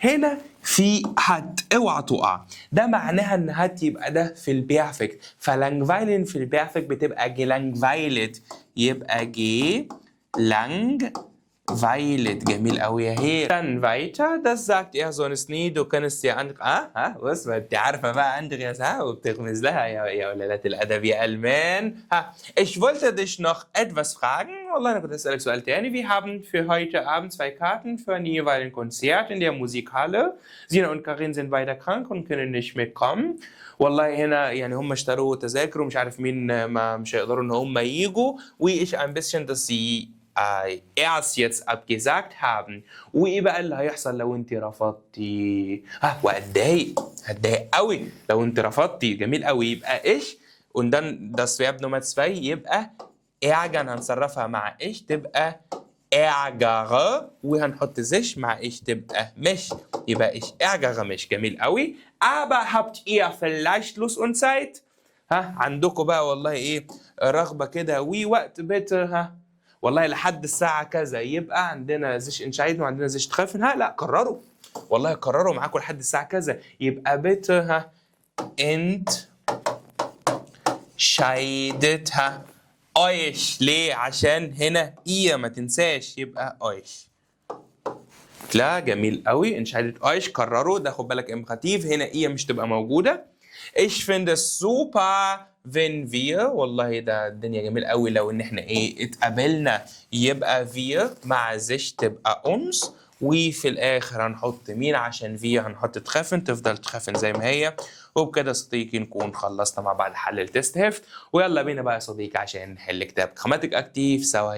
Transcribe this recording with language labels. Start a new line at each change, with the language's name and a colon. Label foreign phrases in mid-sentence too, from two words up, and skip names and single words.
Arabic: هنا في hat، اوعى تقع. ده معناها ان hat يبقى ده في البيرفكت، فلانجفايلن في البيرفكت بتبقى gelangweilt، يبقى gelangweilt. جميل قوي يا هير.
German: Dann weiter, das sagt er sonst nie, du kannst dir
Arabic: بص انت عارفه بقى اندرياس وبتغمز لها يا ولادات الادب يا المان.
German: Ich wollte dich noch etwas fragen.
Arabic: والله انا كنت اسالك سؤال تاني.
German: Wir haben für heute Abend 2 Karten für ein jeweiligen Konzert in der Musikhalle. Sina und Karin sind beide krank und können nicht mitkommen.
Arabic: والله هنا يعني هم اشتروا تذاكر ومش عارف مين ما مش هيقدروا ان هم يجوا.
German: وإيش ein bisschen, dass sie erst jetzt abgesagt haben.
Arabic: وايه بقى اللي هيحصل لو انت رفضتي؟ هتضايق قوي لو انت رفضتي. جميل قوي. يبقى ايش
German: und dann das Verb Nummer 2
Arabic: يبقى ärgern، هنصرفها مع ايش تبقى ärgere، وهنحط sich مع ايش تبقى مش، يبقى ايش ärgere مش. جميل قوي.
German: aber habt ihr vielleicht Lust und Zeit؟
Arabic: عندكم بقى والله ايه رغبة كده ووقت bitte والله لحد الساعة كذا، يبقى عندنا
German: sich entscheiden
Arabic: وعندنا
German: sich treffen.
Arabic: لا قرروا والله، قرروا معاكم لحد الساعة كذا، يبقى bitte انت شايدت euch. ليه؟ عشان هنا ihr ما تنساش، يبقى euch. لا جميل قوي.
German: entscheidet euch
Arabic: قرروا، ده خد بالك امخاتيف هنا ihr مش تبقى موجودة.
German: ich finde es super wenn wir،
Arabic: والله ده الدنيا جميل قوي لو ان احنا ايه اتقابلنا، يبقى wir مع sich تبقى uns، وفي الاخر هنحط مين عشان في هنحط تخافن، تفضل تخافن زي ما هي. وبكده صديقي نكون خلصنا مع بعض حل التست هيفت. ويلا بينا بقى يا صديقي عشان نحل كتاب جراماتيك اكتيف سوا.